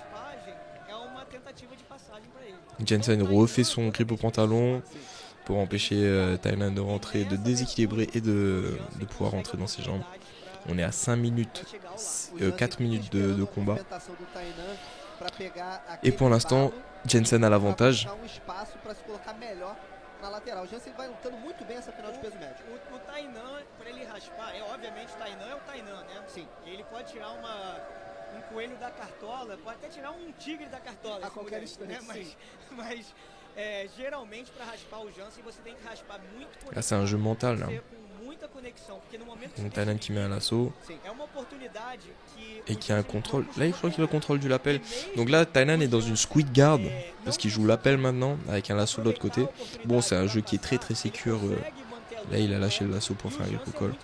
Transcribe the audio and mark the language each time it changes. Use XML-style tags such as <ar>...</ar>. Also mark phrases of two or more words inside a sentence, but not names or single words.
<fr>Jensen refait son grip au pantalon pour empêcher Tainan de rentrer, de déséquilibrer et de pouvoir rentrer dans ses jambes. On est à 4 minutes de combat. Et pour l'instant, Jensen a l'avantage.</fr> <pt>Na lateral. O Jansen vai lutando muito bem essa final de peso médio. O Tainan, para ele raspar, obviamente o Tainan é o Tainan, né? Sim. Ele pode tirar um coelho da cartola, pode até tirar um tigre da cartola. A qualquer instante, né? Mas geralmente para raspar o Jansen, você tem que raspar muito.</pt> <fr>Là, c'est un jeu mental, là. Donc Tainan qui met un lasso et qui a un contrôle. Là, je crois qu'il a le contrôle du lapel. Donc là, Tainan est dans une</fr> <en>squid guard</en> <fr>parce qu'il joue l'appel maintenant avec un lasso de l'autre côté. Bon, c'est un jeu qui est très très sécure. Là, il a lâché le lasso pour faire un grip au col.</fr>